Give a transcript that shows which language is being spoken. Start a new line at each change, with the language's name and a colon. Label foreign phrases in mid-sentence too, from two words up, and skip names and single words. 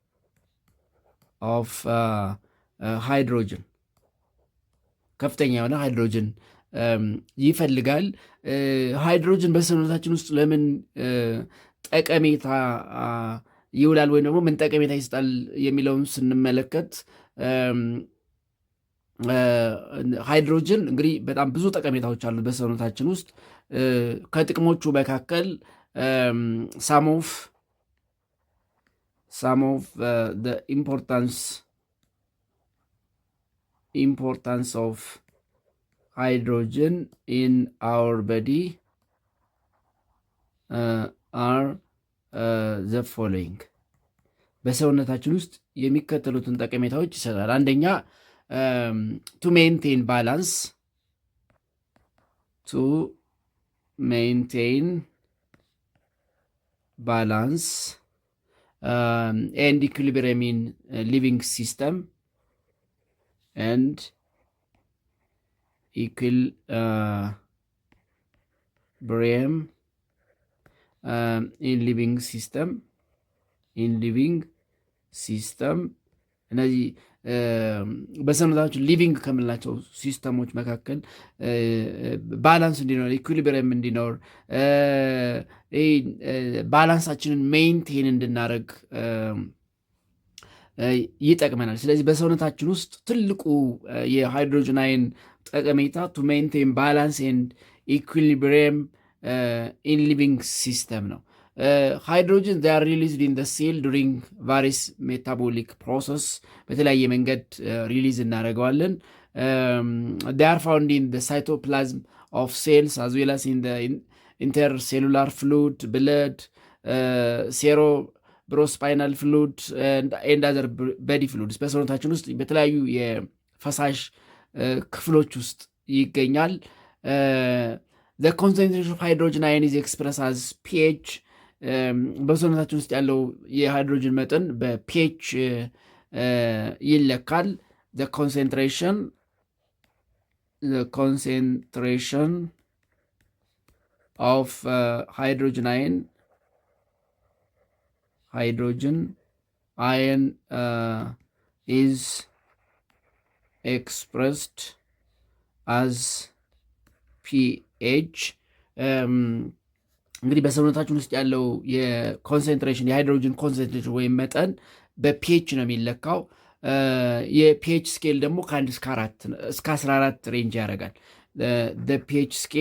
English: of hydrogen
Amharic: ከፍተኛ የሆነ ሃይድሮጅን ይፈልጋል። ሃይድሮጅን በሰውነታችን ውስጥ ለምን ጠቀሜታ ይውላል ወይም ደግሞ ምን ጠቀሜታ ይሰጣል የሚለውን ስንመለከት ሃይድሮጅን እንግዲህ በጣም ብዙ ጠቀሜታዎች አሉት በሰውነታችን ውስጥ። ከጥቅሞቹ መካከል
English: some of the importance of hydrogen in our body are the following.
Amharic: በሰውነታችን ውስጥ የሚከተሉትን ጠቀሜታዎች ይሰጣል። አንደኛ
English: to maintain balance and equilibrium in living system and equilibrium in living system
Amharic: እነዚህ በሰውነታችን ሊቪንግ ከምንላቸው ሲስተሞች መካከል ባላንስ እንዲኖር ኢኩሊብሪየም እንዲኖር ባላንሳችንን ሜይንቴን እንድናደርግ ይጠቅመናል። ስለዚህ በሰውነታችን ውስጥ ትልቁ የሃይድሮጅን አየን ጠቀሜታ
English: to maintain balance and equilibrium in living system
Amharic: ነው። ሃይድሮጅን
English: they are released in the cell during various metabolic process
Amharic: በተለያየ መንገድ ሪሊዝ
English: እናደርገዋለን። they are found in the cytoplasm of cells as well as in the intercellular fluid, blood, cerebrospinal fluid and other body fluids
Amharic: በሰውነታችን ውስጥ በተለያዩ የፈሳሽ ክፍሎች ውስጥ ይገኛል።
English: the concentration of hydrogen ion is expressed as pH
Amharic: በሰውነታችን ውስጥ ያለው የሃይድሮጅን መጠን በፒኤች
English: ይለካል። the concentration of hydrogen ion is expressed as pH
Amharic: እንግዲህ በሰውነታችን ውስጥ ያለው የኮንሰንትሬሽን የሃይድሮጅን ኮንሰንትሬሽን ወይም መጠን በፒኤች ነው የሚለካው። የፒኤች ስኬል ደግሞ ከ1 እስከ 14 ሬንጅ ያደርጋል። ፒኤች